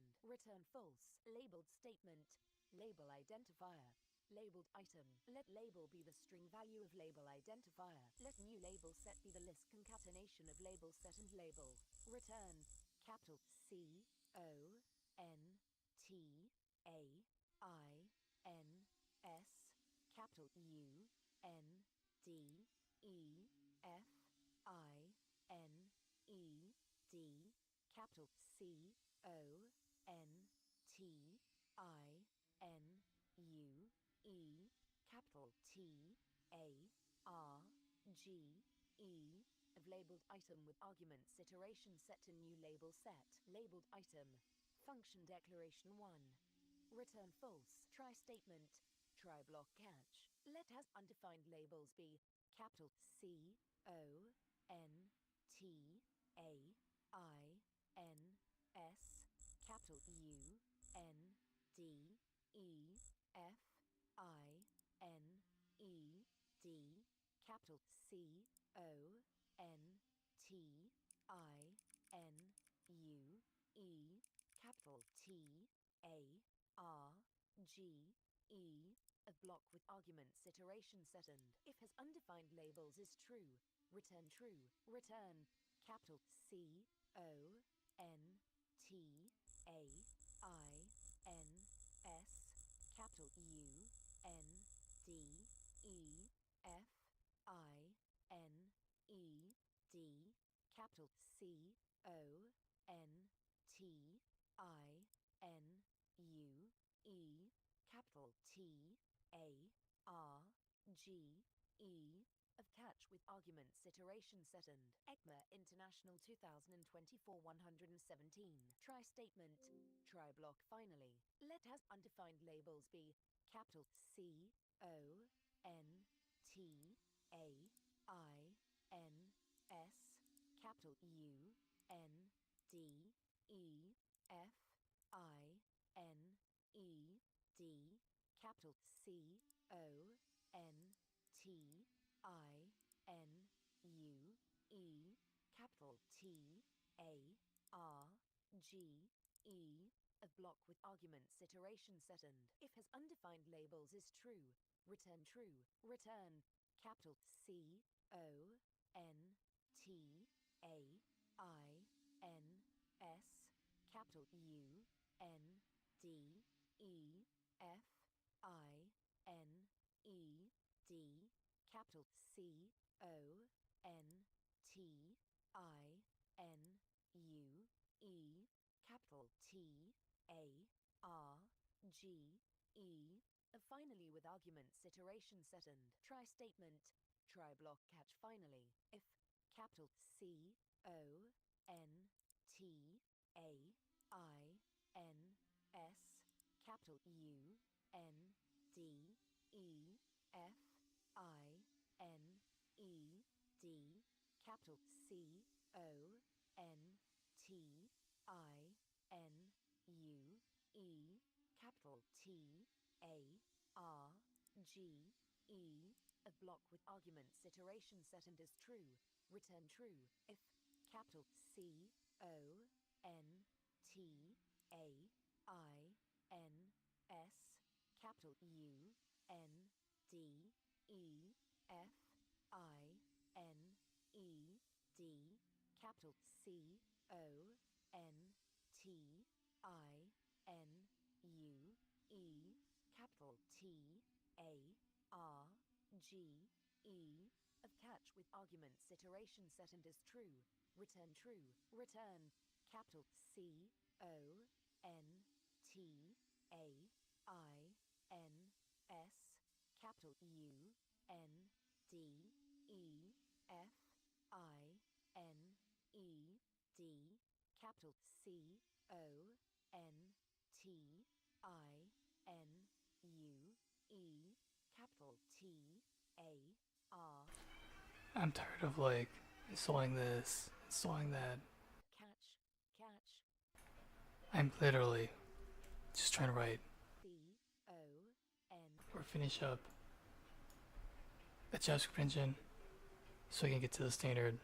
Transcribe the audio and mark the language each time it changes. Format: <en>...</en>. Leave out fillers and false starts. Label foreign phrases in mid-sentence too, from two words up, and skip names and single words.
<en>Return false. Labeled statement, label identifier, labeled item. Let label be the string value of label identifier. Let new label set be the list concatenation of label set and label. Return capital C O N T A I N S, capital U N D E F I N E D, capital C, O, N, T, I, N, U, E, capital T, A, R, G, E, of labeled item with arguments iteration set to new label set. Labeled item. Function declaration 1. Return false. Try statement. Try block catch. Let has undefined labels be capital C, O, N, T, A, I, N, S, capital U, N, D, E, F, I, N, E, D, capital C, O, N, T, I, N, U, E, capital T, A, R, G, E, a block with arguments iteration second. If has undefined labels is true, return true. Return capital C, O, N, T, A, I, N, S, capital U, N, D, E, F, I, N, E, D, capital C, O, N, T, I, N, U, E, capital T, A, R, G, E, of catch with arguments iteration second. ECMA International 2024 117. Try statement. Try block finally. Let has undefined labels be capital C, O, N, T, A, I, N, S, capital U, N, D, E, F, I, N, E, D, capital C, O, N, T, I, N, U, E, capital T, A, R, G, E, a block with arguments iteration second. If has undefined labels is true, return true. Return capital C, O, N, T, A, I, N, S, capital U, N, D, E, F, I, N, E, D, capital C, O, N, T, I, N, U, E, capital T, A, R, G, E, finally with arguments iteration second. Try statement. Try block catch finally. If capital C, O, N, T, A, I, N, S, capital U, N, D, E, F, I, N, E, D, capital C, O, N, T, I, N, U, E, capital T, A, R, G, E, a block with arguments iteration second is true, return true. If capital C, O, N, T, A, I, N, S, capital U, N, D, E, F, I, N, E, D, capital C, O, N, T, I, N, U, E, capital T, A, R, G, E, of catch with arguments iteration second is true, return true. Return capital C, O, N, T, A, I, N, S, capital U, N, D, E, F, I, N, E, D, capital C, O, N, T, I, N, U, E, capital T, A, R. I'm tired of like installing this, installing that. Catch. I'm literally just trying to write C, O, N. or finish up a JavaScript engine so I can get to the standard.</en>